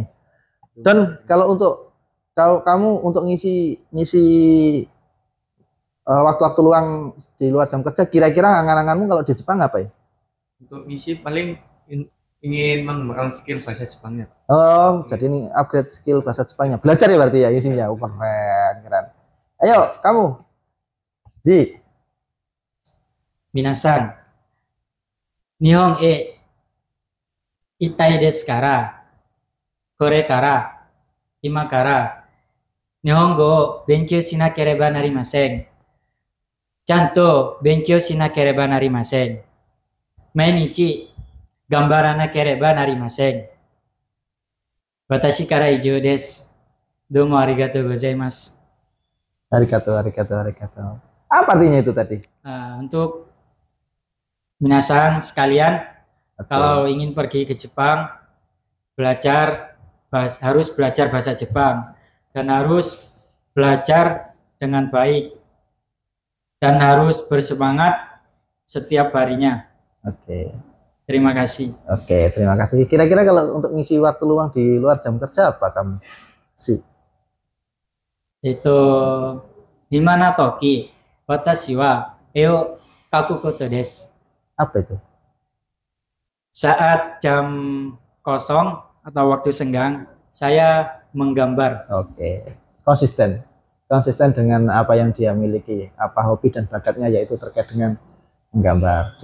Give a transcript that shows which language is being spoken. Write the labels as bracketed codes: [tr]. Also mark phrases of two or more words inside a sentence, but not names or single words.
[id] Dan kalau kamu untuk ngisi waktu-waktu luang di luar jam kerja, kira-kira angan-anganmu kalau di Jepang ngapain? Untuk ngisi paling ingin mengembangkan skill bahasa Jepangnya. Oh, jadi ini upgrade skill bahasa Jepangnya. Belajar ya berarti ya isinya. Keren. Ayo, kamu. Ji. [ja] みなさん、日本いたいですから、これから、今から、日本語を勉強しなければなりません. ちゃんと勉強しなければなりません. 毎日頑張らなければなりません. 私から以上です. どうもありがとうございます. Arigato. [id] Apa artinya itu tadi? Untuk minasan sekalian, Oke. kalau ingin pergi ke Jepang, harus belajar bahasa Jepang dan harus belajar dengan baik dan harus bersemangat setiap harinya. Oke. Terima kasih. Oke, terima kasih. Kira-kira kalau untuk ngisi waktu luang di luar jam kerja apa kamu sih? [ja] いつ暇な時私は絵を描くことです. [id] Apa itu? Saat jam kosong atau waktu senggang, saya menggambar. Oke. Konsisten dengan apa yang dia miliki, apa hobi dan bakatnya, yaitu terkait dengan menggambar.